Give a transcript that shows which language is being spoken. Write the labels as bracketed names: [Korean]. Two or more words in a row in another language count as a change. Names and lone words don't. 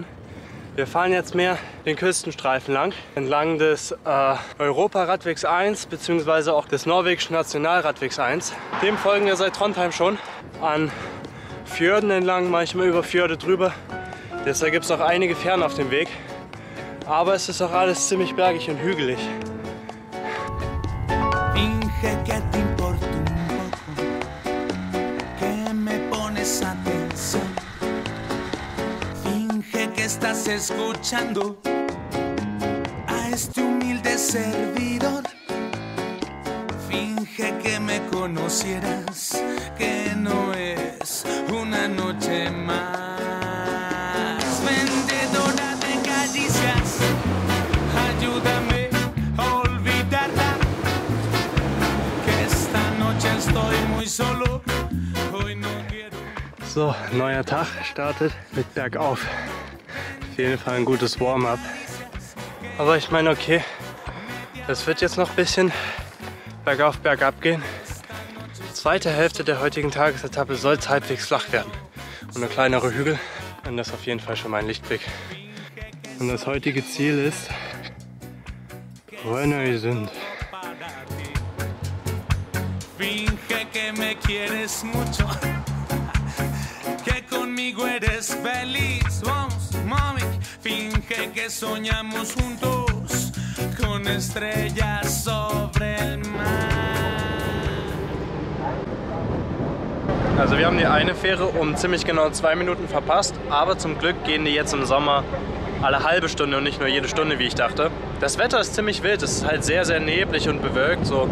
[German] Wir fahren jetzt mehr den Küstenstreifen lang, entlang des Europa-Radwegs 1 bzw. auch des norwegischen Nationalradwegs 1. Dem folgen wir seit Trondheim schon, an Fjorden entlang, manchmal über Fjorde drüber. Deshalb gibt es auch einige Fähren auf dem Weg. Aber es ist auch alles ziemlich bergig und hügelig. [Spanish] Estás escuchando a este humilde servidor. Finge que me conocieras, que no es una noche más. Vendedora de caricias, ayúdame a olvidarla, que esta noche estoy muy solo, hoy no quiero. [German] So, neuer Tag startet mit bergauf. Auf jeden Fall ein gutes Warm-up. Aber ich meine, okay, das wird jetzt noch ein bisschen bergauf, bergab gehen. Zweite Hälfte der heutigen Tagesetappe soll es halbwegs flach werden. Und eine kleinere Hügel. Und das ist auf jeden Fall schon mein Lichtblick. Und das heutige Ziel ist Rennesund. [Spanish] Finge que me quieres mucho, que conmigo eres feliz. Vamos, mami, finge que soñamos juntos con estrellas sobre el mar. [German] Also wir haben die eine Fähre um ziemlich genau 2 Minuten verpasst, aber zum Glück gehen die jetzt im Sommer alle halbe Stunde und nicht nur jede Stunde, wie ich dachte. Das Wetter ist ziemlich wild, es ist halt sehr, sehr neblig und bewölkt. So.